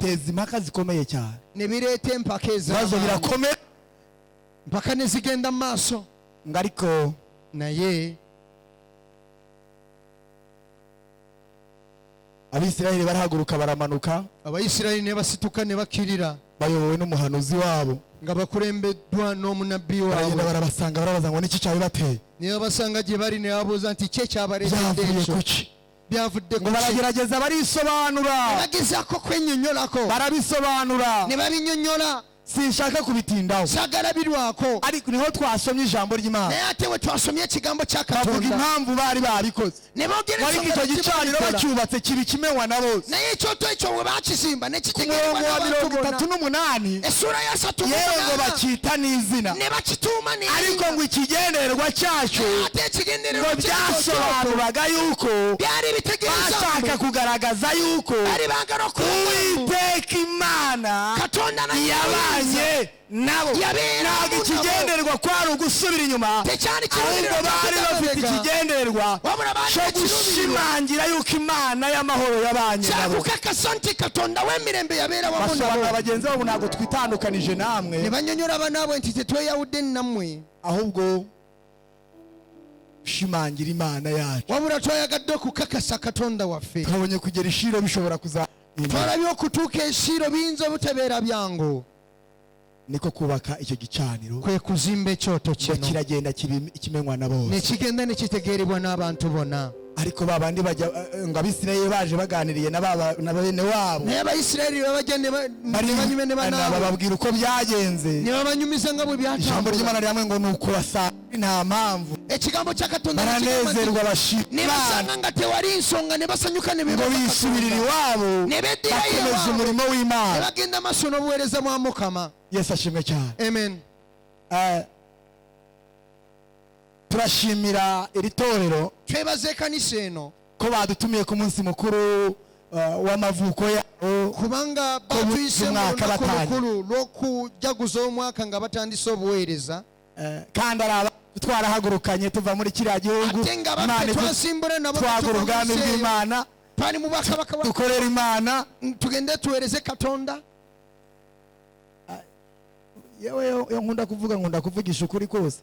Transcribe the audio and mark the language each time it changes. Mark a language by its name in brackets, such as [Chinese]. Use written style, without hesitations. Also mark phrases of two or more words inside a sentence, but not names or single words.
[Kinyarwanda] biteza impaka zikomeye cyane, [Ganda] ne bireeta empaka [Kinyarwanda] ibibazo [Ganda] ez'amaanyi. [Kinyarwanda] birakomeye. [Ganda] mpaka ne zigenda mu maaso. [Kinyarwanda] ngo ariko [Ganda] naye [Kinyarwanda] abisirayeli barahaguruka baramanuka, [Ganda] abayisirayiri ne basituka ne bakkirira [Kinyarwanda] bayobowe n'umuhanuzi wabo, [Ganda] nga bakulembeddwa n'omunabbi [Kinyarwanda] baragenda [Ganda] waabwe. [Kinyarwanda] barabasanga barabaza ngo niki cyabibateye, [Ganda] ne babasanga gye bali ne babuuza nti kye kyabareetedde [Kinyarwanda] byavuye [Ganda] ekyo, [Kinyarwanda] kuki? [Ganda] byavudde [Kinyarwanda] ngo baragerageza barisobanura, [Ganda] bagezaako kwennyonnyolako [Kinyarwanda] barabisobanura, [Ganda] ne babinnyonnyola. [Kinyarwanda] sinshaka kubitindaho, [Ganda] saagala birwako. [Kinyarwanda] ariko niho twasomye ijambo ry'Imana, [Ganda] naye ate we twasomye ekigambo kya [Kinyarwanda] bavuga [Ganda] Katonda [Kinyarwanda] impamvu bari babikoze, [Ganda] ne boogera [Kinyarwanda] ariko [Ganda] ensonga [Kinyarwanda] icyo gicaniro [Ganda] lwaki babikola. [Kinyarwanda] bacyubatse kiba kimenywa na bose. [Ganda] naye ekyoto ekyo bwe bakizimba ne [Kinyarwanda] ku [Ganda] kitegeerwa [Kinyarwanda] murongo wa [Ganda] n'abantu [Kinyarwanda] 38 [Ganda] essula ya 3 [Kinyarwanda] yewe ngo bacyita n'izina, [Ganda] ne bakituuma [Kinyarwanda] ariko ngo ikigendererwa cyacyo [Ganda] ate [Kinyarwanda] ngo [Ganda] ekigendererwa [Kinyarwanda] byasobanuraga yuko [Ganda] byali bitegeeza [Kinyarwanda] bashaka kugaragaza yuko [Ganda] bali baagala okuwa [Kinyarwanda] Uwiteka Imana [Ganda] Katonda naye [Kinyarwanda] yabanye nabo. [Ganda] Yabeera [Kinyarwanda] ntabwo [Ganda] mu [Kinyarwanda] ikigendererwa kwari ugusubira inyuma, [Ganda] tekyali [Kinyarwanda] ahubwo bari bafite ikigendererwa [Ganda] wabula baali [Kinyarwanda] cyo [Ganda] ekiruubirirwa [Kinyarwanda] gushimangira yuko Imana y'amahoro yabanye nabo. [Ganda] kyakukakasa nti Katonda w'emirembe yabeera wamu basobanura nabo. [Kinyarwanda] bagenzi babo, ntabwo twitandukanije [Ganda] ne [Kinyarwanda] namwe, [Ganda] bannyonnyola banaabwe nti tetweyawudde nammwe, [Kinyarwanda] ahubwo gushimangira Imana yacu. [Ganda] wabula twayagadde okukakasa Katonda waffe. [Kinyarwanda] twabonye kugera ishiro bishobora kuzahinda, [Ganda] twalabye okutuuka eshiiro biyinza obutabeera byangu. [Kinyarwanda] niko kubaka icyo gicaniro, [Ganda] kwe kuzimba ekyoto [Kinyarwanda] ngo [Ganda] kino [Kinyarwanda] kiragenda kimenywa na bose. [Ganda] ne kigenda ne kitegeerebwa n'abantu bonna. [Kinyarwanda] ariko babandi bajya ngo Abisirayeli baje baganiriye na bene wabo, [Ganda] naye Abayisirayiri bajya ne banyume ne banaabwe [Kinyarwanda] bababwira uko byagenze. [Ganda] ne babanyumiza nga bwe [Kinyarwanda] ijambo [Ganda] byatambula. [Kinyarwanda] ry'Imana ryamwe ngo ni ukubasanga nta mpamvu, [Ganda] ekigambo kya Katonda [Kinyarwanda] baranezerwa bashima [Ganda] ne [Kinyarwanda] Imana, [Ganda] basanga nga tewali nsonga ne basanyuka ne [Kinyarwanda] ngo bebaka bisubirira [Ganda] Katonda. [Kinyarwanda] iwabo [Ganda] ne beddirayo [Kinyarwanda] bakomeza iwabo. umurimo [Ganda] ne [Kinyarwanda] w'Imana. [Ganda] bagenda maaso n'obuweereza bwa Mukama. [Kinyarwanda] Yesu ashimwe cyane. Amen. turashimira iri torero [Ganda] twebaza ekkanisa eno [Kinyarwanda] ko badutumiye ku munsi mukuru w'amavuko yabo, [Ganda] kubanga [Kinyarwanda] Ko [Ganda] batuyise mu [Kinyarwanda] umwaka [Ganda] lunaku [Kinyarwanda] batangiye. [Ganda] lukulu lw'okujaguza omwaka nga batandise obuweereza. [Kinyarwanda] kandi ari aba twarahagurukanye tuva muri kiriya gihugu, [Ganda] ate nga [Kinyarwanda] Imana [Ganda] baffe idu- twasimbule nabo [Kinyarwanda] twagura ubwami [Ganda] tuva mu nsi eyo. [Kinyarwanda] bw'Imana, [Ganda] twali mu bwakabaka bwa [Kinyarwanda] dukorera Imana. [Ganda] tugende tuweereze Katonda. [Kinyarwanda] yewe yo nkunda kuvugisha ukuri kose,